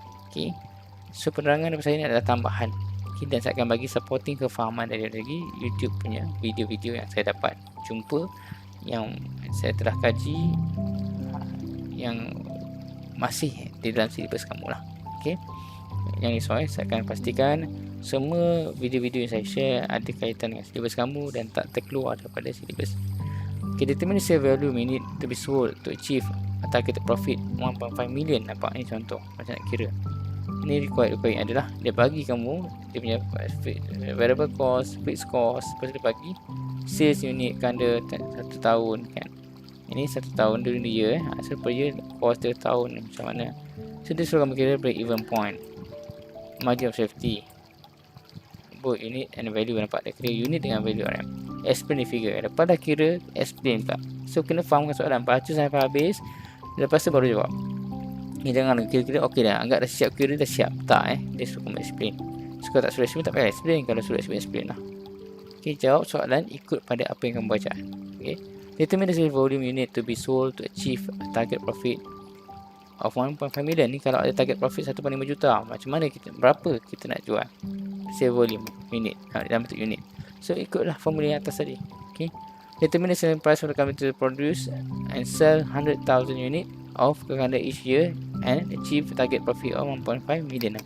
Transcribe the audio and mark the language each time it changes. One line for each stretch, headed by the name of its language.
Malay: Okay, so penerangan daripada saya ni adalah tambahan. Okay, dan saya akan bagi supporting kefahaman dari YouTube punya video-video yang saya dapat jumpa, yang saya telah kaji, yang masih di dalam silibus kamu lah. Okay, yang sesuai, saya akan pastikan semua video-video yang saya share ada kaitan dengan silibus kamu dan tak terkeluar daripada silibus.
English: Okay, determine sale value need to be sold to achieve a targeted profit 1.5 million.
Malay: Nampak ni contoh macam nak kira. Ini required adalah dia bagi kamu dia punya variable cost, fixed cost, lepas dia bagi sales unit kanda 1 tahun kan. Ini 1 tahun
English: during the year.
Malay: So per year cost dia tahun macam mana. So dia suruh kamu kira break even point, margin of safety, both unit and value. Nampak dia kira unit dengan value RM.
English: explain the figure.
Malay: Lepas dah kira, explain pula. So kena fahamkan soalan, baca sampai habis, lepas tu baru jawab. Jangan kira-kira okey dah, anggap dah siap kira, dah siap. Tak dia suruh kamu explain. So kalau tak suruh explain, tak payah explain. Kalau suruh explain lah. Okay, jawab soalan ikut pada apa yang kamu baca.
English: Okay, determine the sales volume you need to be sold to achieve a target profit of 1.5 million.
Malay: Ni kalau ada target profit 1.5 juta, macam mana berapa kita nak jual sales volume unit dalam bentuk unit.
English: So
Malay: ikutlah formula yang atas tadi.
English: Okay, determine the selling price for the company to produce and sell 100,000 unit of calendar each year and achieve target profit of 1.5 million.